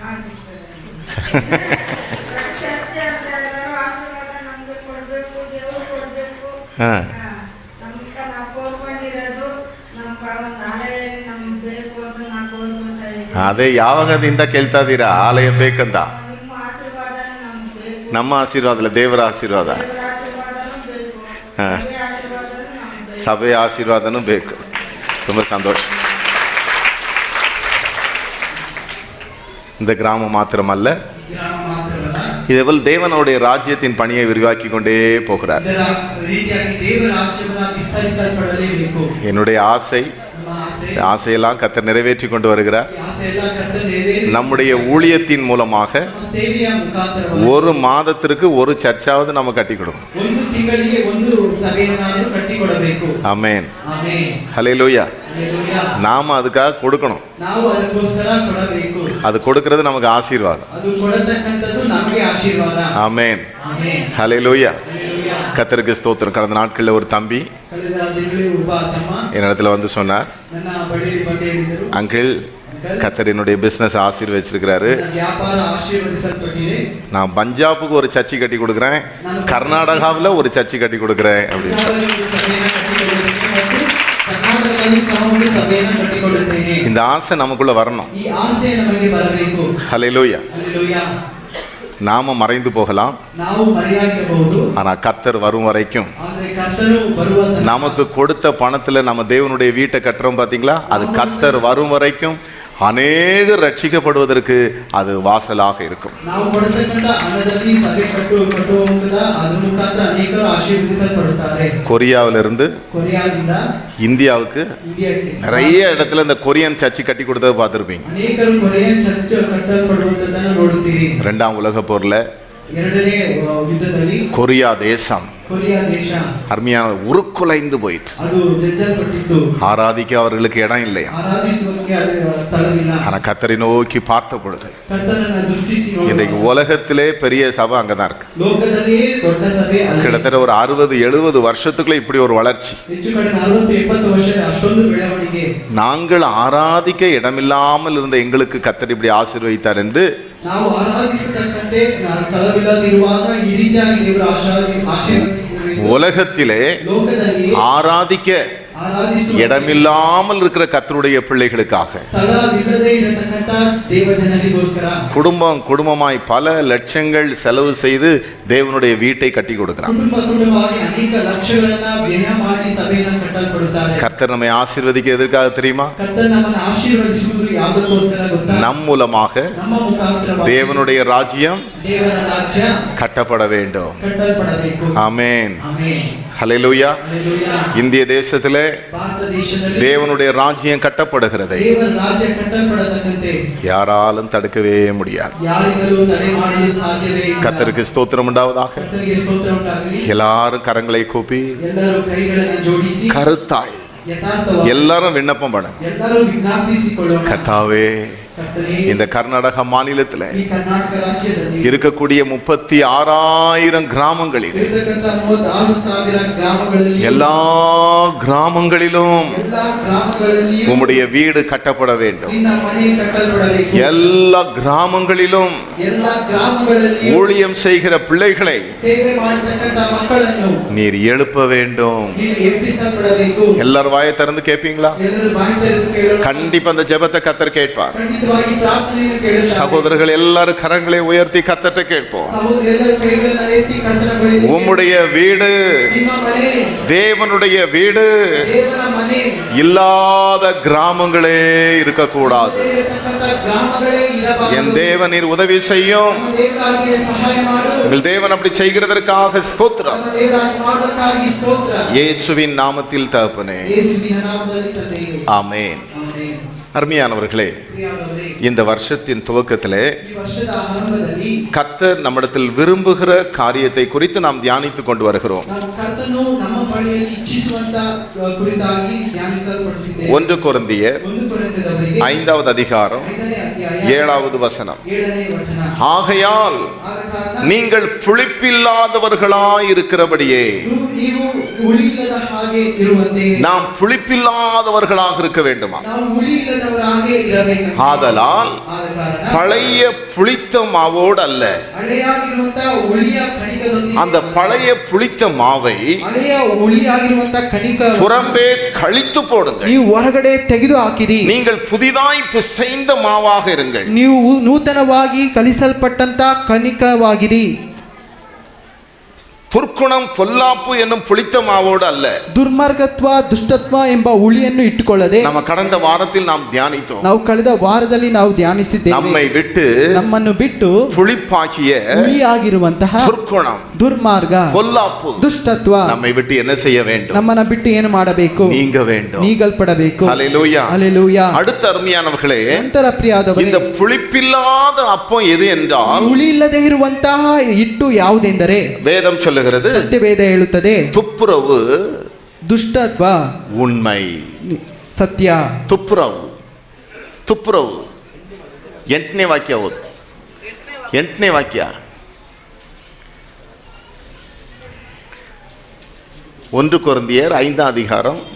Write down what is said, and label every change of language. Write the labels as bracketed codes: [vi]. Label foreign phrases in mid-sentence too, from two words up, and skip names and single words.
[kn] ಹಾಂ, ಅದೇ ಯಾವಾಗದಿಂದ ಕೇಳ್ತಾ ಇದ್ದೀರಾ ಆಲಯ ಬೇಕಂತ? ನಮ್ಮ ಆಶೀರ್ವಾದ ಅಲ್ಲ, ದೇವರ ಆಶೀರ್ವಾದ. ಹಾಂ, ಸಭೆಯ ಆಶೀರ್ವಾದನೂ ಬೇಕು. ತುಂಬ ಸಂತೋಷ. [ta] இந்த கிராமம் மாத்திரமல்ல, [kn] ಗ್ರಾಮ ಮಾತ್ರವಲ್ಲ, [ta] இதேபோல் தேவனுடைய ராஜ்யத்தின் பணியை விரிவாக்கி கொண்டே போகிறார். [kn] ಇದರ ರೀತಿಯಾಗಿ ದೇವರ ರಾಜ್ಯವನ್ನು ವಿಸ್ತರಿಸಲ್ಪಡಲೇಬೇಕು. [ta] என்னுடைய ஆசை, [kn] ನಮ್ಮ ಆಸೆ, [ta] ஆசையெல்லாம் கர்த்தர் நிறைவேற்றி கொண்டு வருகிறார். [kn] ಈ ಆಸೆ ಎಲ್ಲ ಕರ್ತನು ನೆರವೇರಿಸಿ [ta] நம்முடைய ஊழியத்தின் மூலமாக [kn] ನಮ್ಮ ಸೇವೆಯ ಮುಖಾಂತರವಾಗಿ [ta] ஒரு மாதத்திற்கு ஒரு சர்ச்சாவது நம்ம கட்டி கொடுக்கணும். [kn] ಒಂದು ತಿಂಗಳಿಗೆ ಒಂದು ಸಭೆಯನ್ನು ಕಟ್ಟಿಕೊಡಬೇಕು. [ta] ஆமென், [kn] ಆಮೆನ್, [ta] ஹல்லேலூயா. [kn] ಹಲ್ಲೆಲೂಯಾ. [ta] நாம அதுக்காக கொடுக்கணும். [kn] ನಾವು ಅದಕ್ಕೋಸ್ಕರ ಕೊಡಬೇಕು. [ta] அது கொடுக்கிறது நமக்கு ஆசீர்வாதம். [kn] ಅದು ಕೊಡತಕ್ಕಂಥದ್ದು ನಮಗೆ ಆಶೀರ್ವಾದ. [ta] ஆமென், [kn] ಆಮೆನ್, [ta] ஹல்லேலூயா. [kn] ಹಲ್ಲೆಲೂಯಾ. [ta] கர்த்தருக்கு ஸ்தோத்திரம். கடந்த நாட்களில் ஒரு தம்பி [kn] ಕಳೆದ ದಿನಗಳಲ್ಲಿ ಒಬ್ಬ ತಮ್ಮ [ta] என்னிடத்துல வந்து சொன்னார், [kn] ನನ್ನ ಬಳಿಯಲ್ಲಿ ಬಂದು ಹೇಳಿದರು, [ta] அங்கிள் கர்த்தர் என்னுடைய பிஸ்னஸ் ஆசீர்வதிச்சிருக்கிறாரு. [kn] ನನ್ನ ವ್ಯಾಪಾರ ಆಶೀರ್ವದಿಸಲ್ಪಟ್ಟಿದೆ. [ta] நான் பஞ்சாபுக்கு ஒரு சர்ச்சை கட்டி கொடுக்குறேன், கர்நாடகாவில் ஒரு சர்ச்சை கட்டி கொடுக்குறேன் அப்படின்னு. [kn] ಪಂಜಾಬಲ್ಲಿ ಒಂದು ಸಭೆಯನ್ನು ಕಟ್ಟಿಕೊಳ್ಳುತ್ತೇನೆ ಮತ್ತು ಕರ್ನಾಟಕದಲ್ಲಿ ಸಹ ಒಂದು ಸಭೆಯನ್ನು ಕಟ್ಟಿಕೊಳ್ಳುತ್ತೇನೆ. [ta] இந்த ஆசை நமக்குள்ள வரணும். [kn] ಈ ಆಸೆ ನಮಗೆ ಬರಬೇಕು. [ta] ஹல்லேலூயா. [kn] ಹಲ್ಲೆಲೂಯಾ. [ta] நாம மறைந்து போகலாம், [kn] ನಾವು ಮರೆಯಾಗಿರಬಹುದು, [ta] ஆனா கர்த்தர் வரும் வரைக்கும் [kn] ಆದರೆ ಕರ್ತನು ಬರುವಂತ [ta] நமக்கு கொடுத்த பணத்துல நம்ம தேவனுடைய வீட்டை கட்டுறோம் பாத்தீங்களா, அது கர்த்தர் வரும் வரைக்கும் அநேகர் ரட்சிக்கப்படுவதற்கு அது வாசலாக இருக்கும். [kn] ನಾವು ಕೊಡತಕ್ಕಂತ ಹಣದಲ್ಲಿ ಸಭೆ ಕಟ್ಟುವ ಮುಖದ ಅದರ ಮುಖಾಂತರ ಅನೇಕರು ಆಶೀರ್ವದಿಸಲ್ಪಡುತ್ತಾರೆ. [ta] கொரியாவிலிருந்து [kn] ಕೊರಿಯಾದಿಂದ [ta] இந்தியாவுக்கு [kn] ಇಂಡಿಯಾಕ್ಕೆ [ta] நிறைய இடத்துல இந்த கொரியன் சர்ச்சை கட்டி கொடுத்ததை பார்த்துருப்பீங்க. [kn] ಅನೇಕರು ಕೊರಿಯನ್ ಚರ್ಚ್ ಕಟ್ಟಲ್ಪಡುವಂತದನ್ನು ನೋಡುತ್ತೀರಿ. [ta] 2ஆம் உலக போர்ல [kn] ಎರಡನೇ ಯುದ್ಧದಲ್ಲಿ [ta] கொரியா தேசம் [kn] ಕೊರಿಯಾ ದೇಶ [ta] அருமையான உருக்குலைந்து போயிட்டு, [kn] ಅದು ಜಜ್ಜಲ್ಪಟ್ಟಿತ್ತು. [ta] ஆராதிக்க அவர்களுக்கு இடம் இல்லையா. [kn] ಆರಾಧಿಸುವುದಕ್ಕೆ ಅದು ಸ್ಥಳವಿಲ್ಲ. [ta] ஆனா கர்த்தரை நோக்கி பார்த்த பொழுது [kn] ಕರ್ತನನ್ನ ದೃಷ್ಟಿಸಿ [ta] இன்றைக்கு [kn] ನೋಡುವ [ta] உலகத்திலே பெரிய சபை அங்கதான் இருக்கு. [kn] ಲೋಕದಲ್ಲಿಯೇ ದೊಡ್ಡ ಸಭೆ ಅಲ್ಲಿ. [ta] கிட்டத்தட்ட ஒரு 60-70 வருஷத்துக்குள்ள இப்படி ஒரு வளர்ச்சி. [kn] ಹೆಚ್ಚು ಕಡಿಮೆ 40-70 ವರ್ಷ ಅಷ್ಟೊಂದು ಬೆಳವಣಿಗೆ. [ta] நாங்கள் ஆராதிக்க இடமில்லாமல் இருந்த எங்களுக்கு கர்த்தர் இப்படி ஆசீர்வதித்தார் என்று [kn] ನಾವು ಆರಾಧಿಸತಕ್ಕಂತೆ ಸ್ಥಳವಿಲ್ಲದಿರುವಾಗ ಈ ರೀತಿಯಾಗಿ ದೇವರು ಆಶೀರ್ವದಿಸಿದರು. [ta] உலகத்திலே [kn] ಲೋಕದಲ್ಲಿ [ta] ஆராதிக்க [kn] ಆರಾಧಿಸುವ [ta] இடமில்லாமல் இருக்கிற கர்த்தருடைய பிள்ளைகளுக்காக [kn] ಸ್ಥಳವಿಲ್ಲದೆ ಇರತಕ್ಕಂತ ದೇವ ಜನರಿಗೋಸ್ಕರ [ta] குடும்பமாய் பல லட்சங்கள் செலவு செய்து தேவனுடைய வீட்டை கட்டி கொடுக்கிறான். [kn] ಕುಟುಂಬವಾಗಿ ಅನೇಕ ಲಕ್ಷಗಳನ್ನ ವ್ಯಯ ಮಾಡಿ ಸಭೆಯನ್ನು ಕಟ್ಟಲ್ಪಡುತ್ತಾರೆ. [ta] கர்த்தர் நம்மை ஆசீர்வதிக்க எதற்காக தெரியுமா? [kn] ಕರ್ತನ ನಮ್ಮನ್ನು ಆಶೀರ್ವದಿಸುವುದು ಯಾವುದಕ್ಕೋಸ್ಕರ ಗೊತ್ತಾ? [ta] நம் மூலமாக [kn] ನಮ್ಮ ಮುಖಾಂತರ [ta] தேவனுடைய ராஜ்யம் [kn] ದೇವರ ರಾಜ್ಯ [ta] கட்டப்பட வேண்டும். [kn] ಕಟ್ಟಲ್ಪಡಬೇಕು. [ta] ஆமென், [kn] ಆಮೆನ್, [ta] ஹல்லேலூயா. [kn] ಹಲ್ಲೆಲೂಯಾ. [ta] இந்திய தேசத்திலே [kn] ಭಾರತ ದೇಶದಲ್ಲಿ [ta] தேவனுடைய ராஜ்யம் கட்டப்படுகிறது. [kn] ದೇವರ ರಾಜ್ಯ ಕಟ್ಟಲ್ಪಡತಕ್ಕಂತೆ [ta] யாராலும் தடுக்கவே முடியாது. [kn] ಯಾರಿಂದಲೂ ತಡೆ ಮಾಡಲು ಸಾಧ್ಯವೇ ಇಲ್ಲ. [ta] கர்த்தருக்கு ஸ்தோத்திரம் உண்டாவதாக. [kn] ಕರ್ತನಿಗೆ ಸ್ತೋತ್ರ ಉಂಟಾಗಲಿ. [ta] எல்லாரும் கரங்களை கூப்பி [kn] ಎಲ್ಲರೂ ಕೈಗಳನ್ನು ಜೋಡಿಸಿ [ta] கருத்தாய் [kn] ಯಥಾರ್ಥವಾಗಿ [ta] எல்லாரும் விண்ணப்பம் பண்ணுங்க. [kn] ಎಲ್ಲರೂ ವಿಜ್ಞಾಪಿಸಿಕೊಳ್ಳೋಣ. [ta] கர்த்தாவே, [kn] ಕರ್ತನೇ, [ta] இந்த கர்நாடக மாநிலத்தில் [kn] ಈ ಕರ್ನಾಟಕ ರಾಜ್ಯದಲ್ಲಿ [ta] இருக்கக்கூடிய 36,000 கிராமங்களில் [kn] ಇರತಕ್ಕಂತ 36,000 ಗ್ರಾಮಗಳಲ್ಲಿ [ta] எல்லா கிராமங்களிலும் [kn] ಎಲ್ಲಾ ಗ್ರಾಮಗಳಲ್ಲಿಯೂ [ta] உம்முடைய வீடு கட்டப்பட வேண்டும். [kn] ನಿನ್ನ ಮನೆ ಕಟ್ಟಲ್ಪಡಬೇಕು. [ta] எல்லா கிராமங்களிலும் [kn] ಎಲ್ಲಾ ಗ್ರಾಮಗಳಲ್ಲಿಯೂ [ta] ஊழியம் செய்கிற பிள்ளைகளை [kn] ಸೇವೆ ಮಾಡತಕ್ಕಂತ ಮಕ್ಕಳನ್ನು [ta] நீர் எழுப்ப வேண்டும். [kn] ನೀನು ಎಬ್ಬಿಸಲ್ಪಡಬೇಕು. [ta] எல்லாரும் வாயை திறந்து கேட்பீங்களா? [kn] ಎಲ್ಲರೂ ಬಾಯಿ ತೆರೆದು ಕೇಳೋಣ. [ta] கண்டிப்பா அந்த ஜெபத்தை கர்த்தர் கேட்பார். [kn] ಖಂಡಿತವಾಗಿ ಖಂಡಿತವಾಗಿ ಪ್ರಾರ್ಥನೆಯನ್ನು ಕೇಳುತ್ತಾರೆ. [ta] சகோதரர்கள் எல்லாரும் கரங்களை உயர்த்தி கத்தட்ட கேட்போம். [kn] ಸಹೋದರರೆಲ್ಲರೂ ಕೈಗಳನ್ನು ಎತ್ತಿ ಕರ್ತನ ಬಳಿಗೆ, [ta] உம்முடைய வீடு, [kn] ನಿಮ್ಮ ಮನೆ [ta] தேவனுடைய வீடு [kn] ದೇವರ ಮನೆ, [ta] இல்லாத கிராமங்களே இருக்கக்கூடாது. [kn] ಇರತಕ್ಕಂತ ಗ್ರಾಮಗಳೇ ಇರಬಾರದು. [ta] என் தேவன் நீர் உதவி செய்யும். [kn] ನಮ್ಮ ದೇವರಾಗಿ ಸಹಾಯ ಮಾಡು. [ta] உங்கள் தேவன் அப்படி செய்கிறதற்காக ஸ்தோத்திரம். [kn] ನಮ್ಮ ದೇವರಾಗಿ ಮಾಡುವುದಕ್ಕಾಗಿ ಸ್ತೋತ್ರ. [ta] இயேசுவின் நாமத்தில் தகப்பனே, [kn] ಯೇಸುವಿನ ನಾಮದಲ್ಲಿ ತಂದೆಯೇ, [ta] ஆமென். [kn] ಆಮೆನ್. [ta] அருமையானவர்களே, [kn] ಪ್ರಿಯರಾದವರೇ, [ta] இந்த வருஷத்தின் துவக்கத்திலே [kn] ಈ ವರ್ಷದ ಆರಂಭದಲ್ಲಿ [ta] கர்த்தர் நம்மிடத்தில் விரும்புகிற காரியத்தை குறித்து நாம் தியானித்துக் கொண்டு வருகிறோம். [kn] ನಾವು ಕರ್ತನು ನಮ್ಮ ಬಳಿಯಲ್ಲಿ ಇಚ್ಛಿಸುವಂತ ಕುರಿತಾಗಿ ಧ್ಯಾನಿಸಲ್ಪಡುತ್ತಿದ್ದೇವೆ. [ta] 1 கொரிந்தியர் [kn] 1 ಕೊರಿಂಥದವರಿಗೆ [ta] 5வது அதிகாரம் [kn] 5ನೇ ಅಧ್ಯಾಯ [ta] 7வது வசனம். [kn] 7ನೇ ವಚನ. [ta] ஆகையால் [kn] ಆದ ಕಾರಣ [ta] நீங்கள் புளிப்பில்லாதவர்களாய் இருக்கிறபடியே, [kn] ನೀವು ಹುಳಿಯಿಲ್ಲದ ಹಾಗೆ ಇರುವಂತೆ [ta] நாம் புளிப்பில்லாதவர்களாக இருக்க வேண்டுமா? [kn] ನಾವು ಹುಳಿಯಿಲ್ಲದವರಾಗೆ ಇರಬೇಕು. [ta] ஆதலால் [kn] ಆದ ಕಾರಣ [ta] பழைய புளித்த மாவோடு அல்ல, [kn] ಹಳೆಯಾಗಿರುವಂತ ಹುಳಿಯ ಕಣಿಕದೊಂದಿಗೆ, [ta] அந்த பழைய புளித்த மாவை [kn] ಹಳೆಯ ಹುಳಿಯಾಗಿರುವಂತ ಕಣಿಕ [ta] புறம்பே கழித்து போடுங்கள். [kn] ನೀವು ಹೊರಗಡೆ ತೆಗೆದು ಹಾಕಿರಿ. [ta] நீங்கள் புதிதாய் பிசைந்த மாவாக இருங்கள். [kn] ನೀವು ನೂತನವಾಗಿ ಕಲಿಸಲ್ಪಟ್ಟಂತ ಕಣಿಕವಾಗಿರಿ. [ta] துர்க்குணம் பொல்லாப்பு என்னும் புளித்த மாவோடு அல்ல. [kn] ದುರ್ಮಾರ್ಗತ್ವ ದುಷ್ಟತ್ವ ಎಂಬ ಹುಳಿಯನ್ನು ಇಟ್ಟುಕೊಳ್ಳದೆ, [ta] நம்ம கடந்த வாரத்தில் நாம் தியானித்தோம். [kn] ನಾವು ಕಳೆದ ವಾರದಲ್ಲಿ ನಾವು ಧ್ಯಾನಿಸಿದ್ದೇವೆ. [ta] நம்மை விட்டு [kn] ನಮ್ಮನ್ನು ಬಿಟ್ಟು [ta] புளிப்பாகிய [kn] ಹುಳಿಯಾಗಿರುವಂತಹ [ta] துர்க்குணம் [kn] ದುರ್ಮಾರ್ಗ [ta] பொல்லாப்பு [kn] ದುಷ್ಟತ್ವ [ta] நம்மை விட்டு என்ன செய்ய வேண்டும்? [kn] ನಮ್ಮನ್ನ ಬಿಟ್ಟು ಏನು ಮಾಡಬೇಕು? [ta] நீங்க வேண்டும். [kn] ನೀಗಲ್ಪಡಬೇಕು. [ta] ஹல்லேலூயா. [kn] ಹಲ್ಲೆಲೂಯಾ. [ta] அடுத்த அருமையானவர்களே, [kn] ನಂತರ ಪ್ರಿಯಾದವರೇ, [ta] இந்த புளிப்பில்லாத அப்பம் எது என்றால், [kn] ಹುಳಿ ಇಲ್ಲದೆ ಇರುವಂತಹ ಹಿಟ್ಟು ಯಾವುದೆಂದರೆ, [ta] வேதம் சொல்லுகிறது [kn] ಸತ್ಯವೇದ ಹೇಳುತ್ತದೆ, [ta] துப்புரவு [kn] ದುಷ್ಟತ್ವ [ta] உண்மை. [kn] ಸತ್ಯ. ತುಪ್ಪುರವು ತುಪ್ಪುರವು 8ನೇ ವಾಕ್ಯ ಓದು. 8ನೇ ವಾಕ್ಯ. [ta] 1 கொரிந்தியர் 5வது அதிகாரம்.